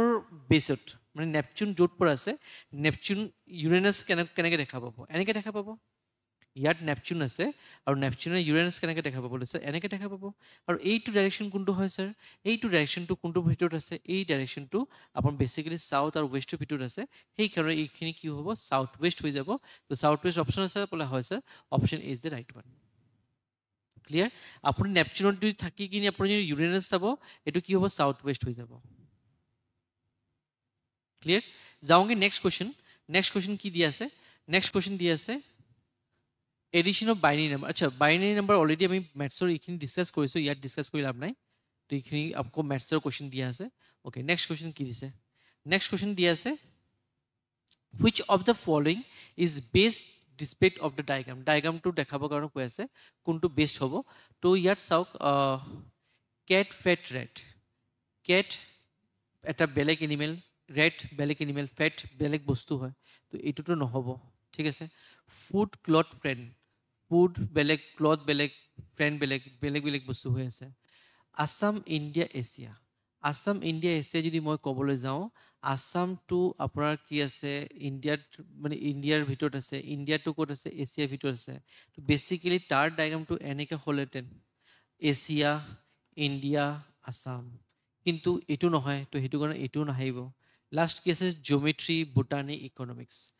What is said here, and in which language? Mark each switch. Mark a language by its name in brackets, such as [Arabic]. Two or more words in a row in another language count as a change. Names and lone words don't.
[Assamese] বেসত মানে নেপচুন য'ত পৰা আছে নেপচুন ইউৰেনাস কেনেকৈ দেখা পাব এনেকৈ দেখা পাব ইয়াত নেপচুন আছে আৰু নেপচুনে ইউৰেনাস কেনেকৈ দেখা পাব লৈছে এনেকৈ দেখা পাব আৰু এইটো ডাইৰেকশন কোনটো হয় স্যাৰ এইটো ডাইৰেকশনটো কোনটো ভিতৰত আছে এই ডাইৰেকশনটো আপন বেসিক্যালি সাউথ আৰু ওয়েস্টৰ ভিতৰত আছে সেই কাৰণে এইখিনি কি হ'ব [English] south west [Assamese] হৈ যাব তো [English] south west option [Assamese] আছে বলা হয় স্যাৰ [English] option is the right one clear [Assamese] আপুনি নেপচুনত যদি থাকি কিনি আপুনি ইউৰেনাস চাব এটো কি হ'ব [English] south west [Assamese] হৈ যাব ক্লিয়াৰ যাওঁগে [English] next question [Assamese] কি দি আছে [English] next question [Assamese] দি আছে [English] addition of binary number [Assamese] আচ্ছা [English] binary number already [Assamese] আমি ম্যাথসৰ এইখিনি ডিসকাস কৰিছো ইয়াত ডিসকাস কৰি লাভ নাই তো এইখিনি আপকো ম্যাথসৰ কোৱেশ্চন দিয়া আছে ওকে [English] next question [Assamese] কি দিছে [English] next question [Assamese] দিয়া আছে [English] which of the following is best displayed of the diagram to [Assamese] দেখাবৰ কাৰণে কৈ আছে কোনটো বেস্ট হ'ব তো ইয়াত চাওক [English] cat fat rat cat [Assamese] এটা বেলেগ এনিমেল rat বেলেগ এনিমেল fat বেলেগ বস্তু হয় তো এটোটো নহব ঠিক আছে [English] food cloth friend food [Assamese] বেলেগ ক্লথ বেলেগ ফ্ৰেন্ড বেলেগ বেলেগ বেলেগ বস্তু হৈ আছে আসাম ইন্ডিয়া এছিয়া যদি মই ক'বলৈ যাওঁ আসাম টু আপোনাৰ কি আছে ইন্ডিয়াত মানে ইন্ডিয়াৰ ভিতৰত আছে ইন্ডিয়াটো ক'ত আছে এছিয়াৰ ভিতৰত আছে তো বেসিক্যালি তাৰ ডায়াগ্ৰামটো এনেকৈ হ'লেতেন এছিয়া ইন্ডিয়া আসাম কিন্তু এটো নহয় তো হেতু কাৰণে এটো নাহিব লাষ্ট কি আছে [English] geometry botany economics